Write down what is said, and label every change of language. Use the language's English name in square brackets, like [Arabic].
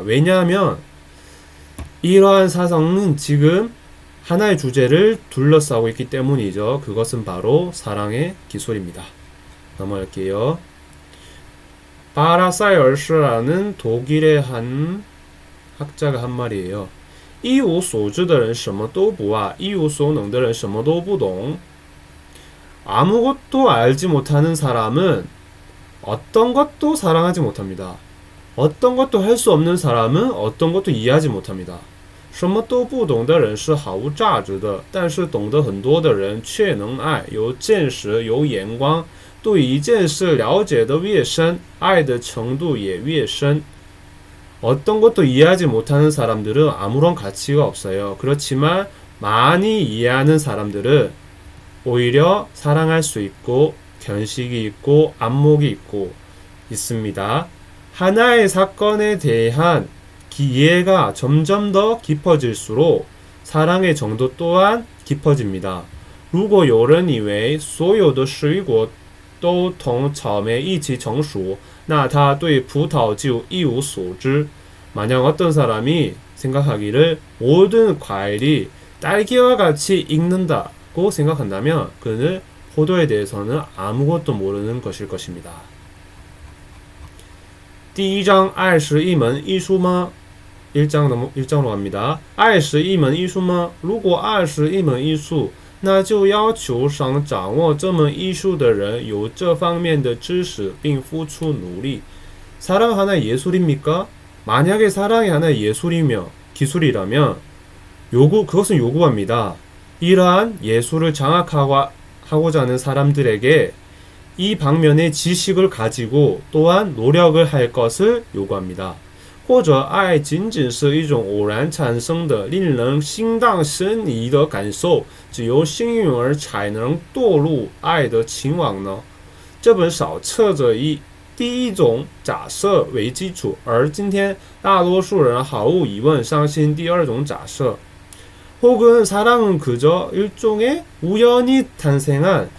[Korean] 왜냐하면 이러한 사상은 지금 하나의 주제를 둘러싸고 있기 때문이죠. 그것은 바로 사랑의 기술입니다. 넘어갈게요. 파라사이얼스라는 독일의 한 학자가 한 말이에요. [Chinese] 一无所知的人什么都不爱，一无所能的人什么都不懂。 [Korean] 아무것도 알지 못하는 사람은 어떤 것도 사랑하지 못합니다. 어떤 것도 할 수 없는 사람은 어떤 것도 이해하지 못합니다. [Chinese] 什么都不懂的人是毫无价值的，但是懂得很多的人却能爱，有见识，有眼光，对一件事了解的越深，爱的程度也越深。 [Korean] 어떤 것도 이해하지 못하는 사람들은 아무런 가치가 없어요. 그렇지만 많이 이해하는 사람들은 오히려 사랑할 수 있고 견식이 있고 안목이 있고 있습니다. 하나의 사건에 대한 이해가 점점 더 깊어질수록 사랑의 정도 또한 깊어집니다. [Chinese] 如果有人以为所有的水果都同草莓一起成熟，那他对葡萄就一无所知. [Korean] 만약 어떤 사람이 생각하기를 모든 과일이 딸기와 같이 익는다고 생각한다면 그는 포도에 대해서는 아무것도 모르는 것일 것입니다. [Chinese] 第一章爱是一门艺术吗? [Korean] 1장으로 갑니다. [Chinese] 爱是一门艺术吗? 如果爱是一门艺术那就要求想掌握这门艺术的人有这方面的知识并付出努力. [Korean] 사랑 하나의 예술입니까? 만약에 사랑이 하나의 예술이며 기술이라면 그것은 요구합니다. 이러한 예술을 장악하고자 하는 사람들에게 이 방면의 지식을 가지고 또한 노력을 할 것을 요구합니다. [Chinese] 或者爱仅仅是一种偶然产生的令人心荡神怡的感受，只由幸运儿才能堕入爱的情网呢？这本少册着以第一种假设为基础，而今天大多数人毫无疑问相信第二种假设。 [Korean] 혹은 사랑은 그저 일종의 우연히 탄생한